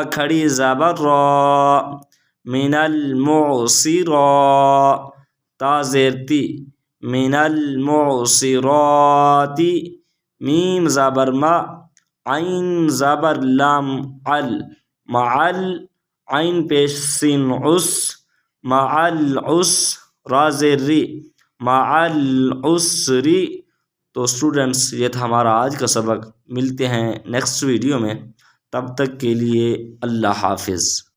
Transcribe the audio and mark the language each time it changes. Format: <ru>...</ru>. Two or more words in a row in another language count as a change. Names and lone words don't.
<ur>کھڑی زبر را، من المعصرا، تا زیر تی، من المعصرات، میم زبر ما، عین زبر لام ال، معل، عین پیش سین عس، مع العس، را زیر ری، مع العسری۔ تو اسٹوڈنٹس یہ تھا ہمارا آج کا سبق، ملتے ہیں</ur> <en>next video</en> <ur>میں، تب تک کے لیے اللہ حافظ۔</ur>